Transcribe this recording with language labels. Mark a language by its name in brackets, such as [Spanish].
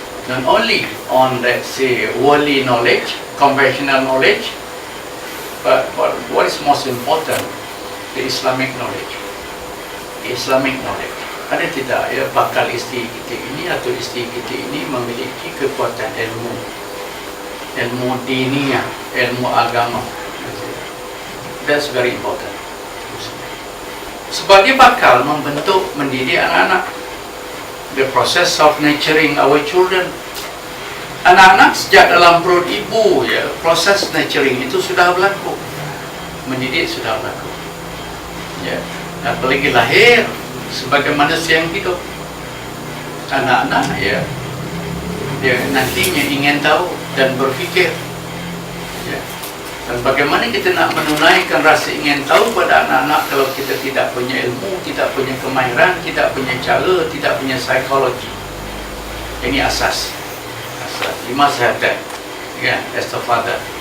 [English] Not only on, let's say, worldly knowledge, conventional knowledge, but what is most important, the Islamic knowledge. Islamic knowledge. [Malay] Ada tidak ya bakal isteri kita ini atau isteri kita ini memiliki kekuatan ilmu diniyah, ilmu agama. [English] That's very important. [Malay] Sebab dia bakal membentuk, mendidik anak-anak. [English] the process of nurturing our children. [Malay] Anak-anak sejak dalam perut ibu, ya, proses nurturing itu sudah berlaku, mendidik sudah berlaku, ya. Apalagi lahir sebagai manusia yang hidup, anak-anak, ya, dia nantinya ingin tahu dan berfikir, ya. Dan bagaimana kita nak menunaikan rasa ingin tahu pada anak-anak kalau kita tidak punya ilmu, tidak punya kemahiran, tidak punya cara, tidak punya psikologi. Ini asas. [English] You must have that, ya, as the father.